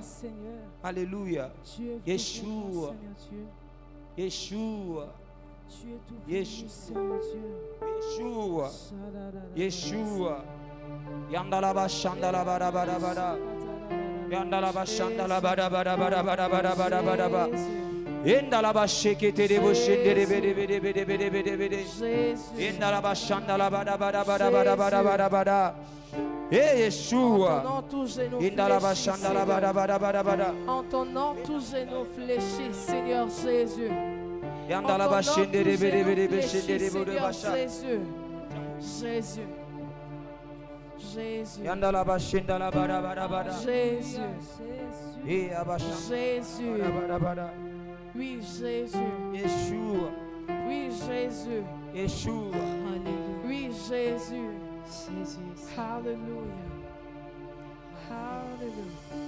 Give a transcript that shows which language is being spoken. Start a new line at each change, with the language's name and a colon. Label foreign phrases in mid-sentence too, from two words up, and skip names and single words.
French: Alléluia. Yeshua. Yeshua. Yeshua. Yeshua. Yeshua. Yandalaba shandalaba da bada bada. Yandalaba shandalaba da bada bada bada bada bada bada bada. Indalaba shekete de boshende de bede bede bede bede bede bede. Indalaba shandalaba da bada bada bada bada bada bada. Yeshua. Indalaba shandalaba da bada bada bada. En ton nom, tous genoux fléchis, Seigneur Jésus. Yandalaba shende de bede bede bede shende de bede basha. Jésus. Jésus. Jésus. Yandalaba shandalaba da bada bada. Jésus. Jésus. Oui, Jésus. Yeshua. Oui, Jésus. Yeshua. Alléluia. Oui, Jésus. Jésus. Alléluia. Alléluia.